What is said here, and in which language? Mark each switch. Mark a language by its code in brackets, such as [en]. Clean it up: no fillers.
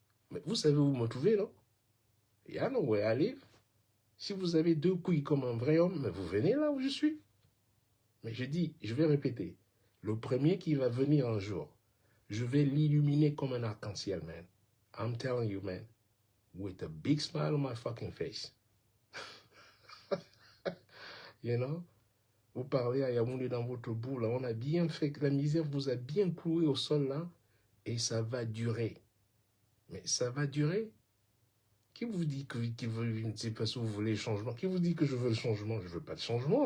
[fr] Mais vous savez où vous me trouvez, non? [en] Yeah, no where I live. [fr] Si vous avez 2 couilles comme un vrai homme, mais vous venez là où je suis. Mais je dis, je vais répéter. Le premier qui va venir un jour, je vais l'illuminer comme un arc-en-ciel, man. [en] I'm telling you, man. With a big smile on my fucking face. You know? [fr] Vous parlez à Yaoundé dans votre boue, là. On a bien fait que la misère vous a bien cloué au sol, là. Et ça va durer. Mais ça va durer. Qui vous dit que je ne sais pas si vous voulez le changement? Qui vous dit que je veux le changement? Je ne veux pas de changement.